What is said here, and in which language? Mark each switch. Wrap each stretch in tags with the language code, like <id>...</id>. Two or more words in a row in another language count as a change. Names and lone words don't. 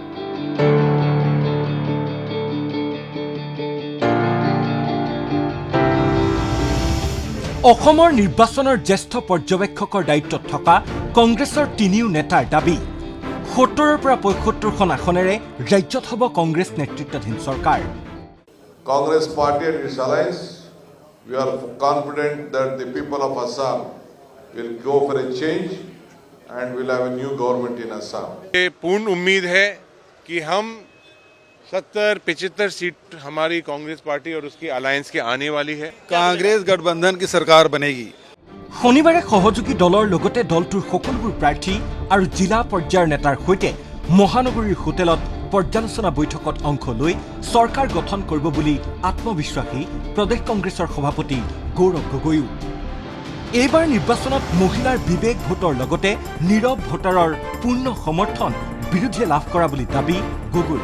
<as>অসমৰ নিৰ্বাচনৰ জ্যেষ্ঠ পৰ্যবেক্ষকৰ দায়িত্বত থকা কংগ্ৰেছৰ তিনিও নেতাৰ দাবী ৭০ৰ পৰা ৭৫খন আসনেৰে ৰাজ্যত হ'ব কংগ্ৰেছ নেতৃত্বাধীন চৰকাৰ।</as> <en>Congress party and its alliance, we are confident that the people of Assam will go for a change and will have a new government in Assam.</en> <hi>ये पूर्ण उम्मीद है कि हम 70-75 सीट हमारी कांग्रेस पार्टी और उसकी अलायंस की आने वाली है। कांग्रेस गठबंधन की सरकार बनेगी।</hi> <as>শনিবাৰে সহযোগী দলৰ লগতে দলটোৰ সকলোবোৰ প্ৰাৰ্থী আৰু জিলা পৰ্যায়ৰ নেতাৰ সৈতে মহানগৰীৰ হোটেলত পৰ্যালোচনা বৈঠকত অংশ লৈ চৰকাৰ গঠন কৰিব বুলি আত্মবিশ্বাসী প্ৰদেশ কংগ্ৰেছৰ সভাপতি গৌৰৱ গগৈও। এইবাৰ নিৰ্বাচনত মহিলাৰ বিবেক ভোটৰ লগতে নীৰৱ ভোটাৰৰ পূৰ্ণ সমৰ্থন বিৰোধীয়ে লাভ কৰা বুলি দাবী গগৈ।</as>